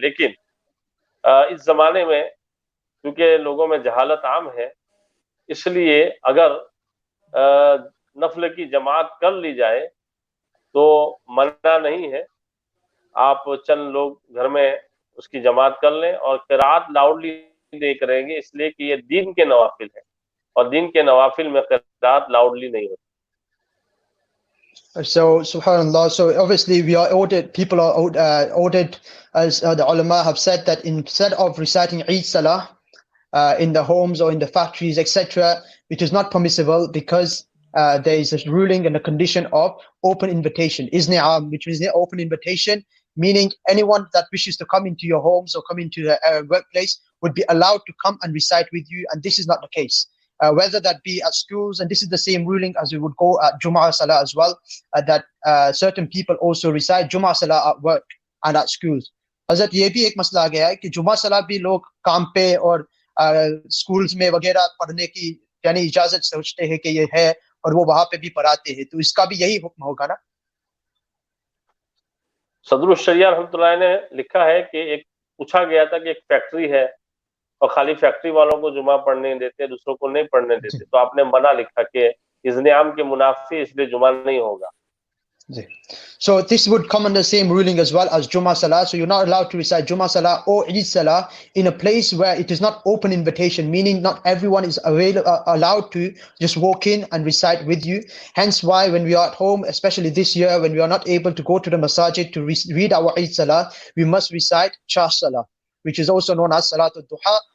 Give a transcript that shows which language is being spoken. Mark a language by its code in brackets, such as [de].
[hi] लेकिन इस जमाने में क्योंकि लोगों में जहालत आम है, इसलिए अगर नफल की जमात कर ली जाए तो मना नहीं है, आप चंद लोग घर में उसकी जमात कर लें और क़िराअत लाउडली नहीं करेंगे इसलिए कि ये दीन के नवाफिल है और दीन के नवाफिल में क़िराअत लाउडली नहीं होती। [en] So, subhanallah, so obviously we are ordered, people are ordered, as the ulama have said, that instead of reciting Eid Salah in the homes or in the factories, etc., it is not permissible because there is a ruling and a condition of open invitation, Izni'am, which is the open invitation, meaning anyone that wishes to come into your homes or come into the workplace would be allowed to come and recite with you, and this is not the case. Whether that be at schools, and this is the same ruling as we would go at Jum'ah Salah as well, that certain people also recite Jum'ah Salah at work and at schools. [hi] Hazrat, ये भी एक मसला आ गया है कि जुमा सलाह भी लोग काम पे और स्कूल्स में वगैरह पढ़ने की यानी इजाजत सोचते हैं कि ये है और वो वहां पे भी पढ़ाते हैं, तो इसका भी यही हुक्म होगा ना? सदरुल शरिया रहमतुल्लाह ने लिखा है कि एक पूछा गया था कि एक फैक्ट्री है और खाली फैक्ट्री वालों को जुमा पढ़ने देते, दूसरों को नहीं पढ़ने देते, तो आपने मना लिखा कि इज़्ने आम के मुनाफी इसलिए जुमा नहीं होगा। [en] So this would come under the same ruling as well as Jummah Salah. So you're not allowed to recite Jummah Salah or Eid Salah in a place where it is not open invitation, meaning not everyone is allowed to just walk in and recite with you. Hence why when we are at home, especially this year, when we are not able to go to the masajid to read our Eid Salah, we must recite Shah Salah, which is also known as Salatul Duha.